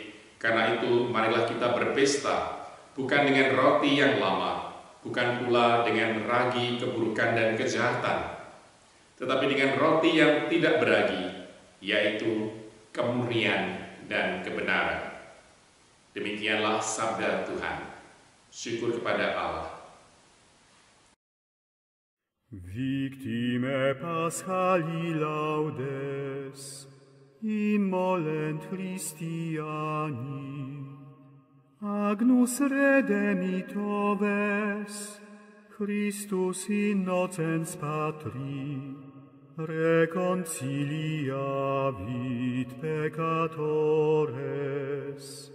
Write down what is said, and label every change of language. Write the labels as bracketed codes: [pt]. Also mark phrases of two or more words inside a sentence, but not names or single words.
[id] Karena itu, marilah kita berpesta, bukan dengan roti yang lama, bukan pula dengan ragi keburukan dan kejahatan, tetapi dengan roti yang tidak beragi, yaitu kemurnian dan kebenaran. Demikianlah sabda Tuhan. Syukur kepada Allah. [la] Victime Paschali laudes, immolent Christiani, Agnus redemitoves, Christus innocens Patri, reconciliavit peccatores.